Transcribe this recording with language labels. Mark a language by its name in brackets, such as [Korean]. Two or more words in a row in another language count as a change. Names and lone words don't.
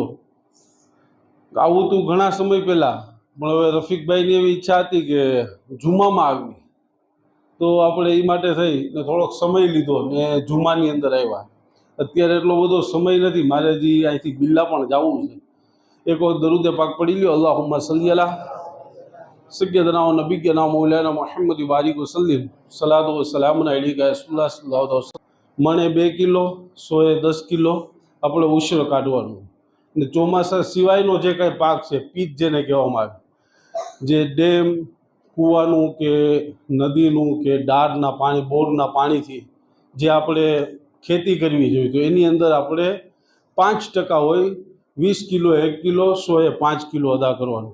[Gujarati] આવું તું ઘણા સમય પહેલાં, પણ હવે રફીકભાઈની એવી ઈચ્છા હતી કે જુમામાં આવી, તો આપણે એ માટે થઈ ને થોડોક સમય લીધો ને જુમાની અંદર આવ્યા. અત્યારે એટલો બધો સમય નથી, મારે હજી અહીંથી બિલ્લા પણ જવું છે. એક વખત દરૂદે પાક પડી લ્યો. [Arabic] اللهم صل على سيدنا ونبينا مولانا محمد بارك وسلم صلاة وسلام عليك رسول الله صلى الله عليه وسلم. [Gujarati] મણે 2 કિલો, 100 10 કિલો આપણે ઉશ્ર કાઢવાનું. ને ચોમાસા સિવાયનો જે કાંઈ પાક છે, પીત જેને કહેવામાં આવે, જે ડેમ, કૂવાનું કે નદીનું કે ડારના પાણી, બોરના પાણીથી જે આપણે ખેતી કરવી જોઈએ, તો એની અંદર આપણે 5% હોય, 20 કિલો 1 કિલો, 100 5 કિલો અદા કરવાનું.